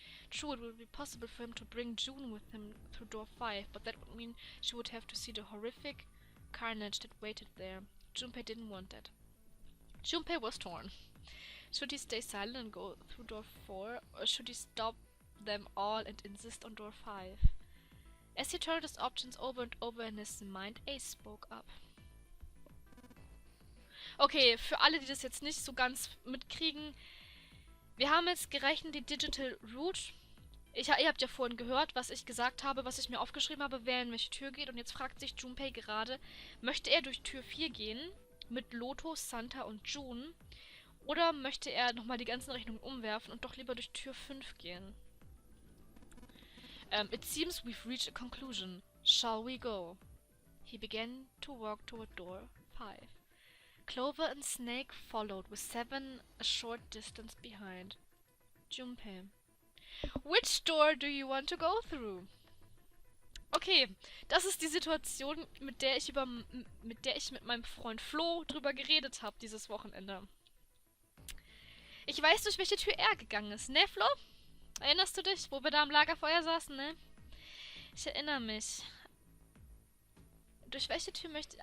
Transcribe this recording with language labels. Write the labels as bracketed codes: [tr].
[en] True, it would be possible for him to bring June with him through door 5, but that would mean she would have to see the horrific carnage that waited there. Junpei didn't want that. Junpei was torn. Should he stay silent and go through door 4, or should he stop them all and insist on door 5? As he turned his options over and over in his mind, Ace spoke up. [de] Okay, für alle, die das jetzt nicht so ganz mitkriegen, wir haben jetzt gerechnet die Digital Root. Ihr habt ja vorhin gehört, was ich gesagt habe, was ich mir aufgeschrieben habe, wer in welche Tür geht. Und jetzt fragt sich Junpei gerade, möchte er durch Tür 4 gehen mit Lotus, Santa und June? Oder möchte er nochmal die ganzen Rechnungen umwerfen und doch lieber durch Tür 5 gehen? [en] It seems we've reached a conclusion. Shall we go? He began to walk toward door 5. Clover and Snake followed, with 7 a short distance behind. Junpei. Which door do you want to go through? [de] Okay, das ist die Situation, mit der ich mit meinem Freund Flo drüber geredet habe dieses Wochenende. Ich weiß, durch welche Tür er gegangen ist, ne, Flo? Erinnerst du dich, wo wir da am Lagerfeuer saßen, ne? Ich erinnere mich. Durch welche Tür möchte...